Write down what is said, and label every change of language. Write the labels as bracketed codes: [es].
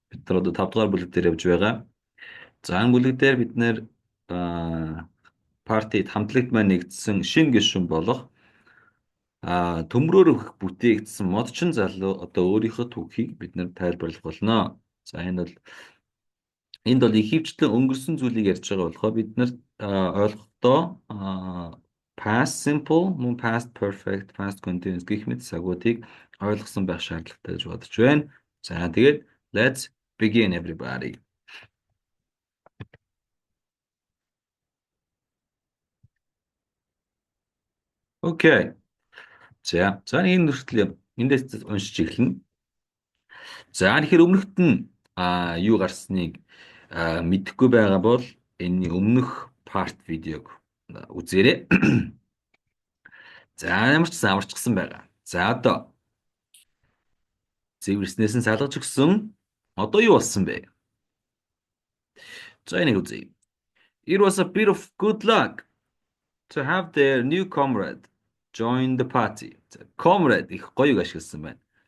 [mn] Бид нар одоо 5 дугаар бүлэг дээр явж байгаа. За энэ бүлэг дээр бид нэр партид хамтлагт маань нэгдсэн шинэ гишүүн болох төмрөөр өгөх бүтээгдсэн модчин залуу одоо өөрийнхөө түүхийг бид нэр тайлбарлах болно. За энд бол их хвчлэн өнгөрсөн зүйлийг ярьж байгаа болохоор бид нар ойлгохдоо past simple, мөн past perfect, past continuous гэх мэт цагуудыг ойлгосон байх шаардлагатай гэж бодож байна. За тэгээд [en] let's begin everybody. [mn] Окей. За энэ нүртэл эндээс уншиж эхэлнэ. За тэгэхээр өмнөхд нь юу гарсныг мэдэхгүй байгаа бол энэний өмнөх part видеог үзээрэй. За ямар ч амарчсан байгаа. За одоо зэвэрснээс нь салгаж өгсөн. Одоо юу болсон бэ? За энийг үзье. [en] It was a bit of good luck to have their new comrade join the party. [mn] Comrade их гоёг ашигласан байна.